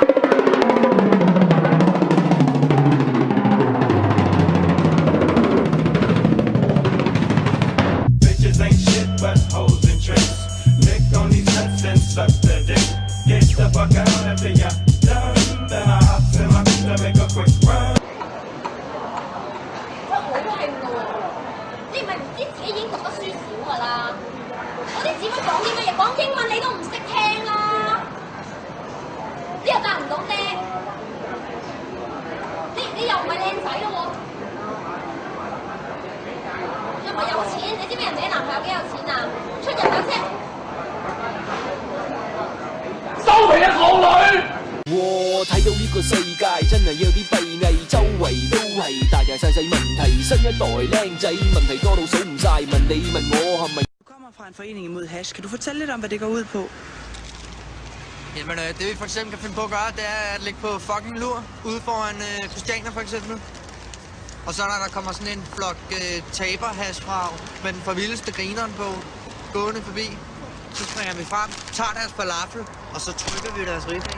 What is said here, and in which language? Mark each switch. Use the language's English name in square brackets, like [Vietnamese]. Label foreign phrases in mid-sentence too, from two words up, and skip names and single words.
[English] Bitches ain't shit but hoes and tricks. Lick on these nuts and suck the dick. Get the fuck out after you're done. Then I hop in my bitch to make a quick run. [Cantonese] 好興喎！你唔係唔知自己已經讀得書少㗎啦？我啲指揮講啲乜嘢？講英文你都唔識聽啦！你又答唔到啫？你又唔係靚仔咯喎？又唔係有錢？你知唔知人哋啲男朋友幾有錢啊？出入有車。收皮啊，港女！我睇到呢個世界真係有啲閉翳，周圍都係大大細細問題，新一代靚仔問題多到數唔晒，問你問我係咪？ [Danish] Du kommer fra en forening imod hash. Kan du fortælle lidt om, hvad det går ud på? Jamen, det vi for eksempel kan finde på at gøre, det er at ligge på fucking lur ude foran Christianer for eksempel. Og så når der kommer sådan en flok taberhashbrag med den for vildeste grineren på gående forbi, så springer vi frem, tager deres falafel, og så trykker vi deres ribben.